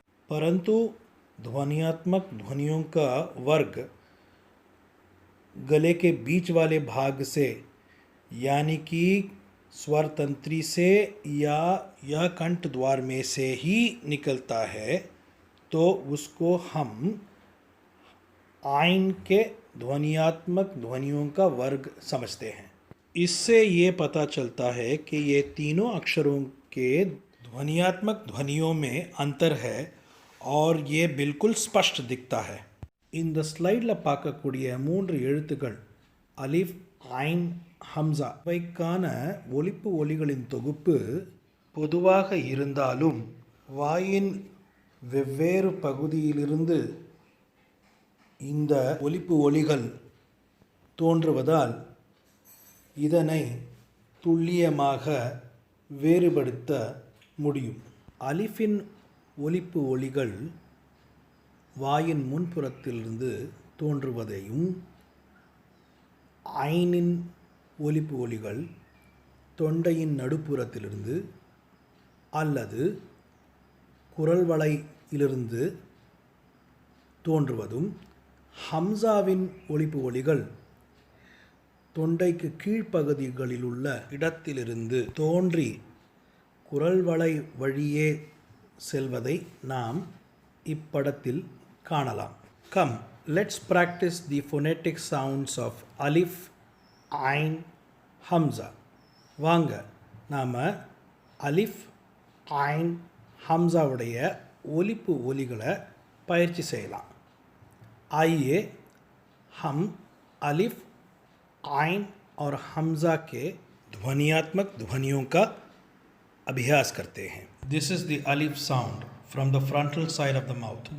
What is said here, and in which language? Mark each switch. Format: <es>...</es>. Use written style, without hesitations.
<hi>परंतु ध्वन्यात्मक ध्वनियों का वर्ग गले के बीच वाले भाग से यानी कि स्वर तंत्री से या यह कंठ द्वार में से ही निकलता है तो उसको हम आइन के ध्वन्यात्मक ध्वनियों का वर्ग समझते हैं। इससे ये पता चलता है कि ये तीनों अक्षरों के ध्वन्यात्मक ध्वनियों में अंतर है और ये बिल्कुल स्पष्ट दिखता है।</hi> <ta>இந்த ஸ்லைடில் பார்க்கக்கூடிய 3 எழுத்துக்கள் அலிஃப், ஐன், ஹம்ஸா இவைக்கான ஒலிப்பு ஒலிகளின் தொகுப்பு பொதுவாக இருந்தாலும் வாயின் வெவ்வேறு பகுதியிலிருந்து இந்த ஒலிப்பு ஒலிகள் தோன்றுவதால் இதனை துல்லியமாக வேறுபடுத்த முடியும். அலிஃபின் ஒலிப்பு ஒலிகள் வாயின் முன்புறத்திலிருந்து தோன்றுவதையும், ஐனின் ஒலிப்பு ஒலிகள் தொண்டையின் நடுப்புறத்திலிருந்து அல்லது குரல்வளையிலிருந்து தோன்றுவதும், ஹம்ஸாவின் ஒலிப்பு ஒலிகள் தொண்டைக்கு கீழ்ப்பகுதிகளில் உள்ள இடத்திலிருந்து தோன்றி குரல்வளை வழியே செல்வதை நாம் இப்படத்தில் காணலாம்.</ta> <en>Come, let's practice the phonetic sounds of Alif, Ain, Hamza.</en> <ta>வாங்க நாம் அலிஃப், ஐன், ஹம்ஸாவுடைய ஒலிப்பு ஒலிகளை பயிற்சி செய்யலாம்.</ta> <hi>आइए हम अलिफ, आइन और हमज़ा के ध्वनियात्मक ध्वनियों का अभ्यास करते हैं.</hi> <en>This is the alif sound from the frontal side of the mouth.</en>